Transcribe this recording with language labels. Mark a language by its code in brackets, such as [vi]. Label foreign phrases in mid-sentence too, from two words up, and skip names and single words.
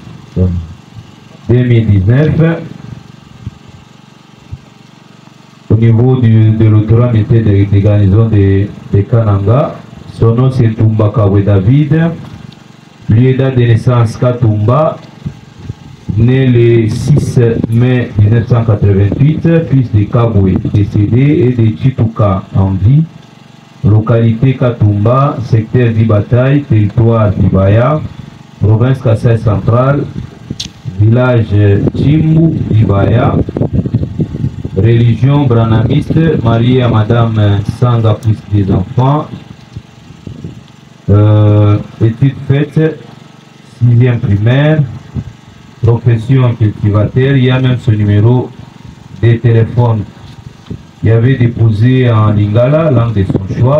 [fr] Au niveau de l'autoroute militaire des garnisons de Kananga. Son nom c'est Toumba Kabwe David. Lieu date de naissance Katumba, né le 6 mai 1988, fils de Kabwe, décédé, et de Chituka en vie. Localité Katumba, secteur d'Ibataï, territoire d'Ibaya, province Kassai centrale, village Chimbu d'Ibaya. Religion branamiste, marié à Madame Sanga, plus des enfants. Études faites, 6e primaire, profession cultivateur. Il y a même ce numéro de téléphone. Il y avait déposé en lingala, langue de son choix.